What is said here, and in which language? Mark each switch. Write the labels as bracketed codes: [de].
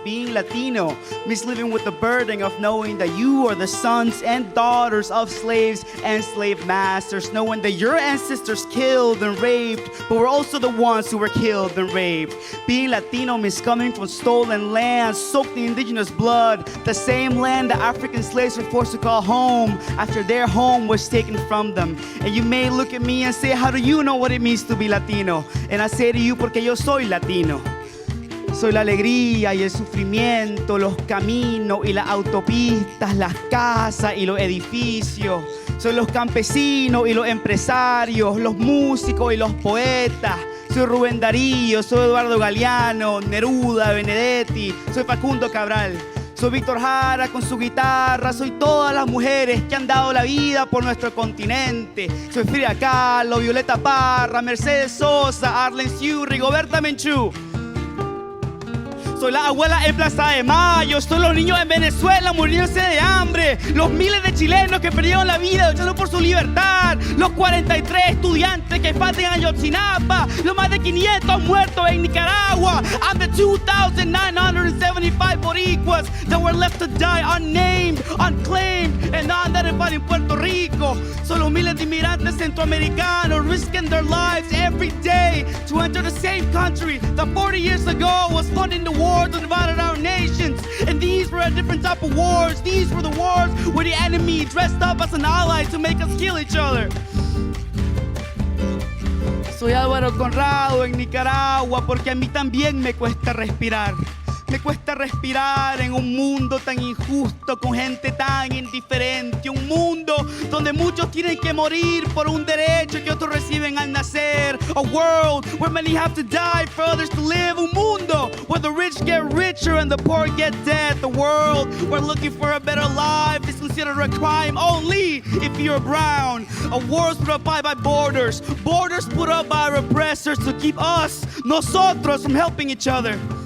[en] Being Latino means living with the burden of knowing that you are the sons and daughters of slaves and slave masters, knowing that your ancestors killed and raped, but we're also the ones who were killed and raped. Being Latino means coming from stolen land, soaked in indigenous blood, the same land that African slaves were forced to call home after their home was taken from them. And you may look at me and say, how do you know what it means to be Latino? And I say to you, [es] porque yo soy Latino. Soy la alegría y el sufrimiento, los caminos y las autopistas, las casas y los edificios. Soy los campesinos y los empresarios, los músicos y los poetas. Soy Rubén Darío, soy Eduardo Galeano, Neruda, Benedetti, soy Facundo Cabral. Soy Víctor Jara con su guitarra, soy todas las mujeres que han dado la vida por nuestro continente. Soy Frida Kahlo, Violeta Parra, Mercedes Sosa, Arlen Siu, Rigoberta Menchú. Soy la abuela en Plaza de Mayo, soy los niños en Venezuela muriéndose de hambre, los miles de chilenos que perdieron la vida luchando por su libertad, los 43 estudiantes que faltan en Ayotzinapa, los más de 500 muertos en Nicaragua. [en] I'm the 2,975 boricuas that were left to die unnamed, unclaimed, and unidentified in Puerto Rico. [es] Son los miles de inmigrantes centroamericanos [en] risking their lives every day to enter the same country that 40 years ago was funding the war that divided our nations. And these were a different type of wars. These were the wars where the enemy dressed up as an ally to make us kill each other. [es] Soy Álvaro Conrado en Nicaragua porque a mí también me cuesta respirar. Me cuesta respirar en un mundo tan injusto, con gente tan indiferente. Un mundo donde muchos tienen que morir por un derecho que otros reciben al nacer. [en] A world where many have to die for others to live. [es] Un mundo [en] where the rich get richer and the poor get dead. The world where looking for a better life is considered a crime only if you're brown. A world put up by borders. Borders put up by repressors to keep us, nosotros, from helping each other.